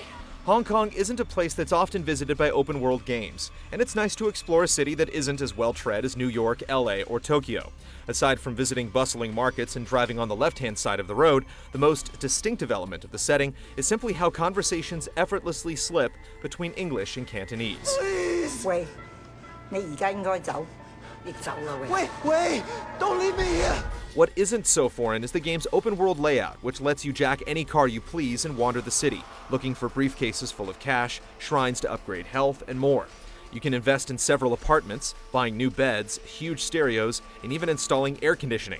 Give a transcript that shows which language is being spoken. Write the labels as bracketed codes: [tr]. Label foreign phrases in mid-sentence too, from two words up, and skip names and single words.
[en] Hong Kong isn't a place that's often visited by open-world games, and it's nice to explore a city that isn't as well-tread as New York, LA, or Tokyo. Aside from visiting bustling markets and driving on the left-hand side of the road, the most distinctive element of the setting is simply how conversations effortlessly slip between English and Cantonese. Please! [yue] 喂，你而家應該走，你走啦喂。 [en] Wei, don't leave me here! What isn't so foreign is the game's open-world layout, which lets you jack any car you please and wander the city, looking for briefcases full of cash, shrines to upgrade health, and more. You can invest in several apartments, buying new beds, huge stereos, and even installing air conditioning.